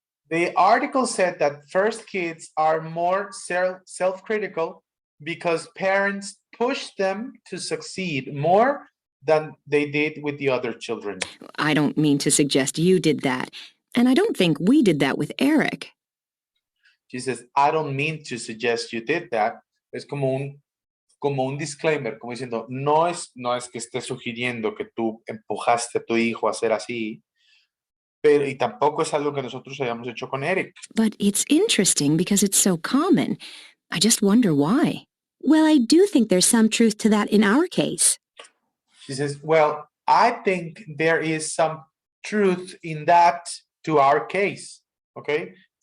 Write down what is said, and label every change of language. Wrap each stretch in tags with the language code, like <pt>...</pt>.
<en>The article said that first kids are more self-critical because parents push them to succeed more than they did with the other children. I don't mean to suggest you did that. And I don't think we did that with Eric. She says, I don't mean to suggest you did that.</en> <es>Es como un disclaimer, como diciendo, no es que esté sugiriendo que tú empujaste a tu hijo a ser así, pero y tampoco es algo que nosotros hayamos hecho con Eric.</es> <en>But it's interesting because it's so common. I just wonder why. Well, I do think there's some truth to that in our case. She says, well, I think there is some truth in that to our case, okay?</en>